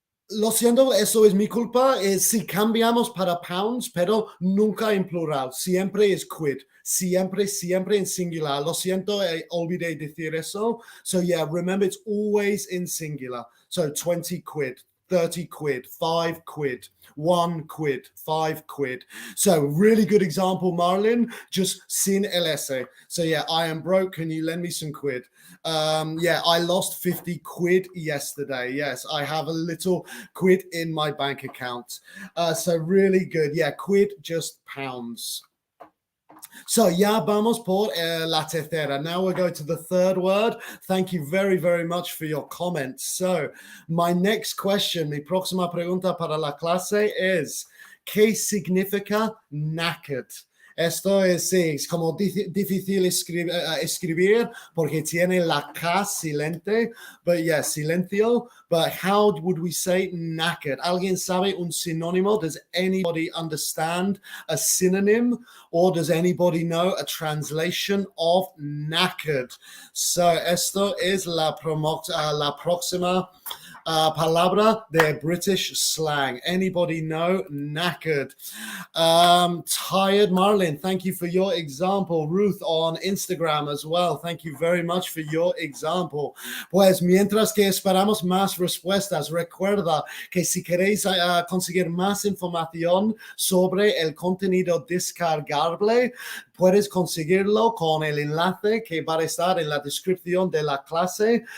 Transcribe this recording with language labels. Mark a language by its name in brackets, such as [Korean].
[Spanish] Lo siento, eso es mi culpa. Si cambiamos para pounds, pero nunca en plural. Siempre es quid. Siempre en singular. Lo siento, olvidé decir eso. [English] So yeah, remember it's always in singular. So 20 quid, 30 quid, 5 quid, 1 quid, 5 quid. So really good example, Marlon, just [Spanish] sin el ese. [English] So yeah, I am broke. Can you lend me some quid? Yeah, I lost 50 quid yesterday. Yes, I have a little quid in my bank account. So really good. Yeah, quid, just pounds. [Spanish] So ya vamos por la tercera. [English] Now we're going to the third word. Thank you very, very much for your comments. So my next question, [Spanish] mi próxima pregunta para la clase es, ¿qué significa knackered? Esto es como difícil escribir porque tiene la K silente, [English] but yeah, [Spanish] silencio. [English] But how would we say knackered? [Spanish] ¿Alguien sabe un sinónimo? [English] Does anybody understand a synonym? Or does anybody know a translation of knackered? So esto es la próxima palabra de British slang. Anybody know knackered? Tired Marlin, thank you for your example. Ruth on Instagram as well. Thank you very much for your example. [Spanish] Pues mientras que esperamos más respuestas, recuerda que si queréis conseguir más información sobre el contenido descargable, puedes conseguirlo con el enlace que va a estar en la descripción de la clase.